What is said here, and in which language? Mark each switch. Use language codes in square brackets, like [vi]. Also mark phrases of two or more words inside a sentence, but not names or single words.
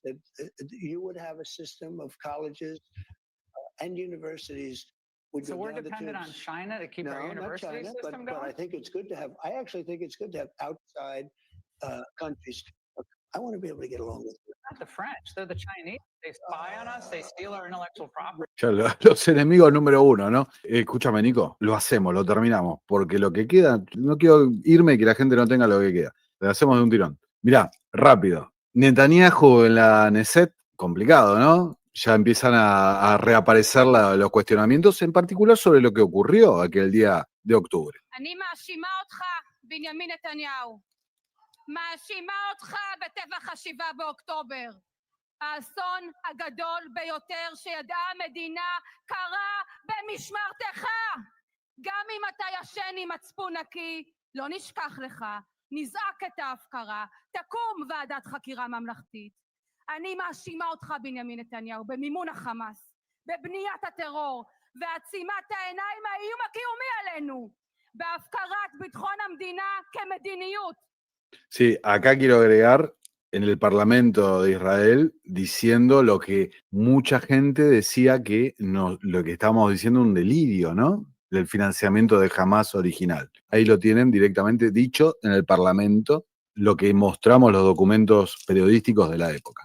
[en] You would have a system of colleges and universities We've So been we're down the dependent on tubes. China to keep our No, not university China, system but I going? think it's good to have, I actually think it's good to have outside countries. Look, I want to be able to get along with you. Not the French, they're the Chinese. They spy on us, they steal our intellectual property. [es] Ya los enemigos número uno, ¿no? Escúchame, Nico, lo hacemos, lo terminamos, porque lo que queda, no quiero irme y que la gente no tenga lo que queda. Lo hacemos de un tirón. Mirá, rápido. Netanyahu en la Knesset, complicado, ¿no? Ya empiezan a reaparecer los cuestionamientos, en particular sobre lo que ocurrió aquel día de octubre. [he] אני מאשימה אותך, בנימין נתניהו. מאשימה אותך בטבח ה-7 באוקטובר. האסון הגדול ביותר שידעה המדינה קרה במשמרתך. גם אם אתה ישן עם מצפון נקי, לא נשכח לך, נזעק את ההפקרה, תקום ועדת חקירה ממלכתית. אני מאשימה אותך, בנימין נתניהו, במימון החמאס, בבניית הטרור, ועצימת העיניים האיום הקיומי עלינו, בהפקרת ביטחון המדינה כמדיניות. [es] Sí, acá quiero agregar en el Parlamento de Israel diciendo lo que mucha gente decía que no, lo que estábamos diciendo un delirio, ¿no? Del financiamiento de Hamas original. Ahí lo tienen directamente dicho en el Parlamento, lo que mostramos los documentos periodísticos de la época.